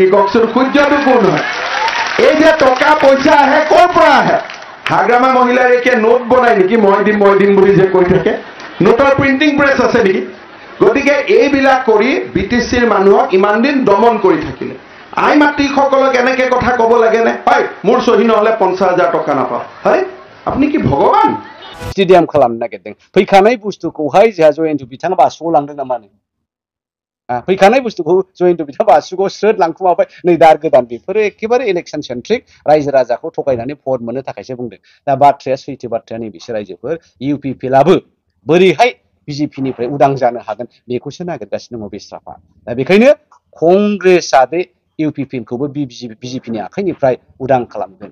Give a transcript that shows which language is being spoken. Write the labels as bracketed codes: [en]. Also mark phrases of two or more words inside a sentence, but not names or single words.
[as] কওকচোন সূৰ্যটো কোন হয় এই যে টকা পইচা আহে ক'ৰ পৰা আহে হাগ্ৰামা মহিলাৰ একে নোট বনাই নেকি মই দিম বুলি যে কৈ থাকে নোটৰ প্ৰিন্টিং প্ৰেছ আছে নেকি গতিকে এইবিলাক কৰি বিটিসিৰ মানুহক ইমান দিন দমন কৰি থাকিলে আই মাতৃসকলক এনেকে কথা ক'ব লাগে নে হয় মোৰ সহি নহলে 50,000 টকা নাপাওঁ হয় আপনি কি ভগৱান [brx] स्टेडियाम खालामनो नागिरदों फैखानाय बुस्थुखौहाय जोंहा जयन्त बिथाङा बासुगाव लांदों नामा फैखानाय बुस्थुखौ जयन्त बिथाङा बासुगाव स्रोद लांखुमाबाय नै दा गोदान बेफोरो एखेबारे [en] election centric [brx] रायजो राजाखौ थगायनानै भट मोननो थाखायसो बुंदों दा बाथ्राया सैथो बाथ्राया नैबेसो रायजोफोर इउपिपिएलआबो बोरैहाय बिजेपिनिफ्राय उदां जानो हागोन बेखौसो नागिरगासिनो दङ बेस्राफा दा बेखायनो कंग्रेसआ बे इउपिपिएलखौबो बिजेपिनि आखाइनिफ्राय उदां खालामगोन